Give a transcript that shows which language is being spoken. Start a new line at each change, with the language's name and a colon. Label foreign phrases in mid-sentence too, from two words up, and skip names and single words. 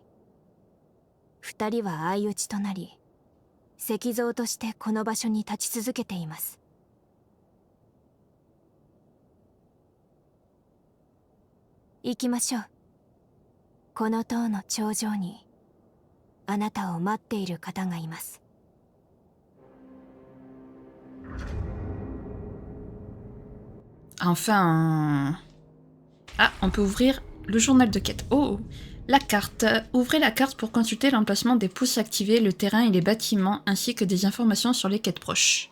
Japanese: 二人は相打ちとなり、石像としてこの場所に立ち続けています。行きましょう。この塔の頂上にあなたを待っている方がいます。
French: Enfin... Ah, on peut ouvrir le journal de quête. Oh, la carte. Ouvrez la carte pour consulter l'emplacement des pouces activés, le terrain et les bâtiments, ainsi que des informations sur les quêtes proches.